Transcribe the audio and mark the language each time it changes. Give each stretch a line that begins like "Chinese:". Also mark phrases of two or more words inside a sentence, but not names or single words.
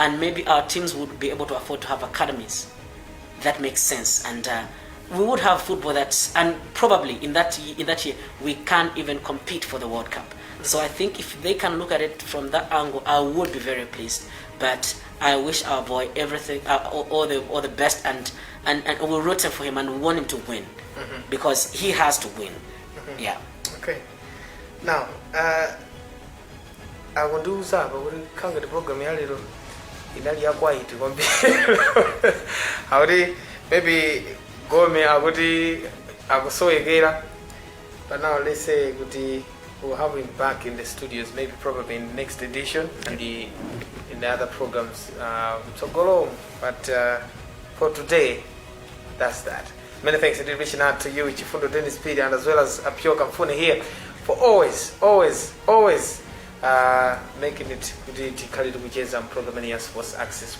English: and maybe our teams would be able to afford to have academies. That makes sense, and we would have football and probably in that year we can't even compete for the World Cup. Mm-hmm. So I think if they can look at it from that angle, I would be very pleased. But I wish our boy everything, all the best, and we're rooting for him and we want him to win, mm-hmm. because he has to win. Mm-hmm. Yeah. Okay. Now,
Nyanja: akundiuza apa kuti khangati program ya lero inali yakwaiti kwambiri akuti maybe Gome akuti akusoyekera,
English: but now let's say kuti we'll have him back in the studios maybe probably in the next edition and in the other programs but for today that's that. Many thanks indeed reaching out to you, Chifundo Dennis Pidi, and as well as Apio Kamfune here for always making it Khalid Kucheza program in Sports Access.